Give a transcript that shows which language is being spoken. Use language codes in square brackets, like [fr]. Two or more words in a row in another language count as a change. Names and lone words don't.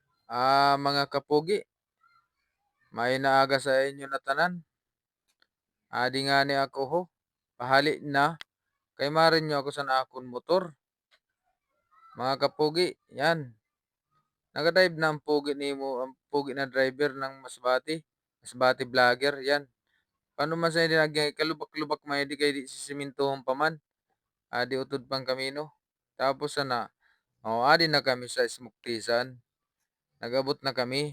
[msb] Mga kapugi, mainaga sa inyo na tanan. Adi nga ni ako ho, pahali na, kay marinyo ako sa akon motor. Mga kapugi, yan. Nagadrive na ang pugi nimo, ang pugi na driver ng Masbati. Masbati vlogger, yan. Paano man sa hindi kalubak-lubak may di kay di simintuhon pa man. Adi utod pang kamino. Tapos sana, adi na kami sa Smuktisan. Nagabot na kami.